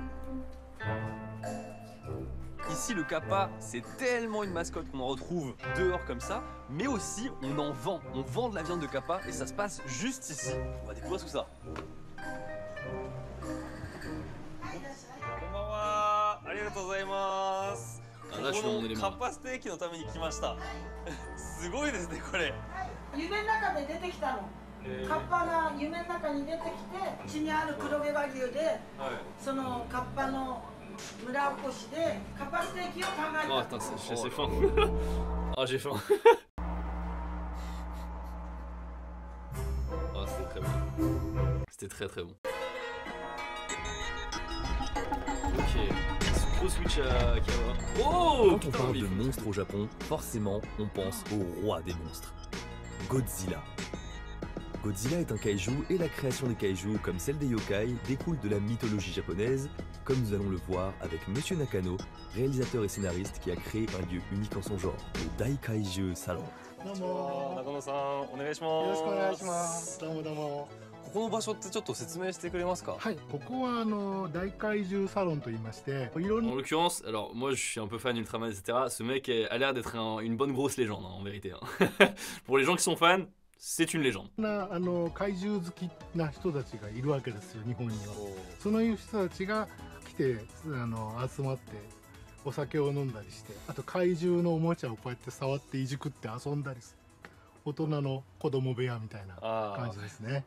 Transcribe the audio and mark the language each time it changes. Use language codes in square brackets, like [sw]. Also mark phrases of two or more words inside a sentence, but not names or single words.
[fr] Ici, le kappa, c'est tellement une mascotte qu'on en retrouve dehors comme ça, mais aussi on en vend. On vend de la viande de kappa et ça se passe juste ici. On va découvrir tout ça. Ah, là je suis dans mon élément. [ja] カッパステーキのために来ました。すごいですねこれ。夢の中で出てきたの。カッパが夢の中に出てきて、地にある黒毛和牛で、そのカッパの村おこしでカッパステーキを考えた。 [fr] Oh attends, j'ai faim. Ah j'ai faim. Oh c'était très bon. C'était très bon. Ok. Gros switch à Kawa. Oh! Quand on parle de monstres au Japon, forcément on pense au roi des monstres, Godzilla. Godzilla est un kaiju et la création des kaijus, comme celle des yokai, découle de la mythologie japonaise, comme nous allons le voir avec Monsieur Nakano, réalisateur et scénariste qui a créé un lieu unique en son genre, le Daikaiju Salon. [ja] どうも中野さんお願いします。よろしくお願いします。どうもどうも。ここの場所ってちょっと説明してくれますか？はい、ここは大怪獣サロンと言いまして、いろんな [fr] En l'occurrence, alors moi je suis un peu fan d'Ultraman etc. Ce mec a l'air d'être une bonne grosse légende hein, en vérité. Hein. Pour les gens qui sont fans, c'est une légende. [ja] 怪獣好きな人たちがいるわけですよ日本には。その人たちが来て集まってお酒を飲んだりして、あと怪獣のおもちゃをこうやって触っていじくって遊んだりする。大人の子供部屋みたいな感じですね。